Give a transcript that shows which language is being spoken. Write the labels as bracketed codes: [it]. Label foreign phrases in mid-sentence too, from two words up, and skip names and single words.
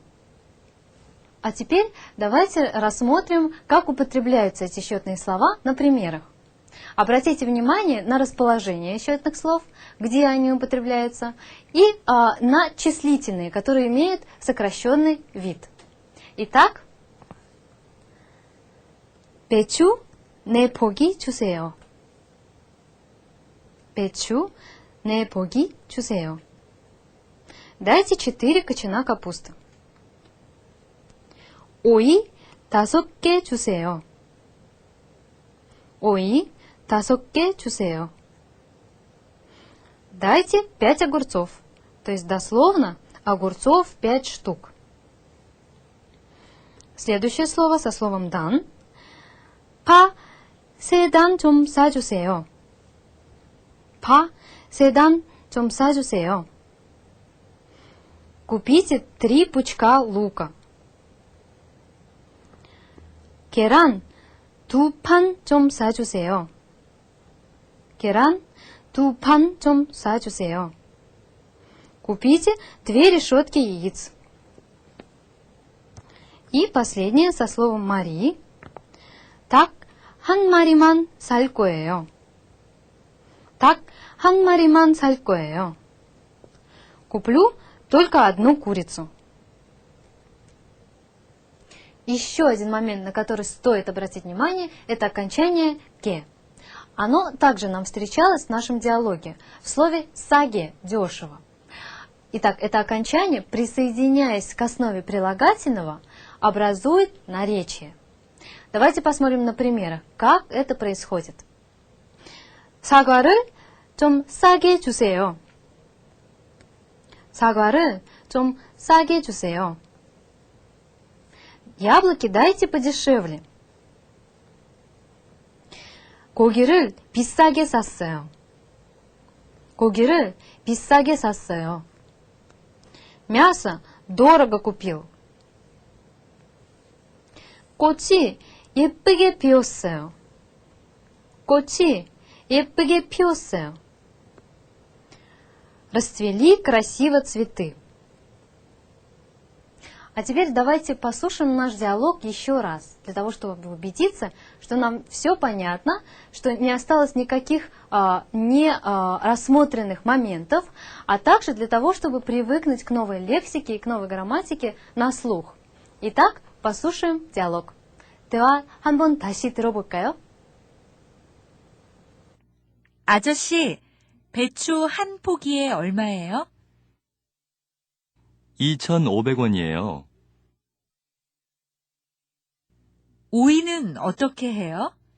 [ru] А теперь давайте рассмотрим, как употребляются эти счетные слова на примерах. Обратите внимание на расположение счетных слов, где они употребляются, и на числительные, которые имеют сокращенный вид. Итак, [ko] 배추 4포기 주세요. 배추 4포기 주세요. [ru] Дайте 4 кочана капусты. [ko] 오이 5개 주세요. 오이 5개 주세요. [ru] Дайте 5 огурцов. То есть дословно огурцов 5 штук. Следующее слово со словом дан. [ko] 파 3단 좀 싸주세요. 파 3단 좀 싸주세요. [ru] Купите 3 пучка лука. [ko] 계란 2판 좀 싸주세요. 계란 2판 좀 싸주세요. [ru] Купите 2 решетки яиц. И последнее со словом мари. [ko] 닭 한 마리만 살 거예요. 닭 한 마리만 살 거예요. [ru] Куплю только 1 курицу. Еще один момент, на который стоит обратить внимание, это окончание «ке». Оно также нам встречалось в нашем диалоге в слове «саге» – «дешево». Итак, это окончание, присоединяясь к основе прилагательного, образует наречие. Давайте посмотрим на примерах, как это происходит. [ko] 사과를 좀 싸게 주세요. 사과를 좀 싸게 주세요. [ru] Яблоки дайте подешевле. [ko] 고기를 비싸게 샀어요. 고기를 비싸게 샀어요. [ru] мясо дорого купил. [ko] 꽃이 예쁘게 피었어요. 꽃이 예쁘게 피었어요. [ru] Расцвели красиво цветы. А теперь давайте послушаем наш диалог еще раз, для того, чтобы убедиться, что нам все понятно, что не осталось никаких не рассмотренных моментов, а также для того, чтобы привыкнуть к новой лексике и к новой грамматике на слух. Итак, послушаем диалог. [ko] 대화 한번 다시 들어볼까요? 아저씨, 배추 한 포기에 얼마예요? 2,500원이에요. 오이는 어떻게 해요?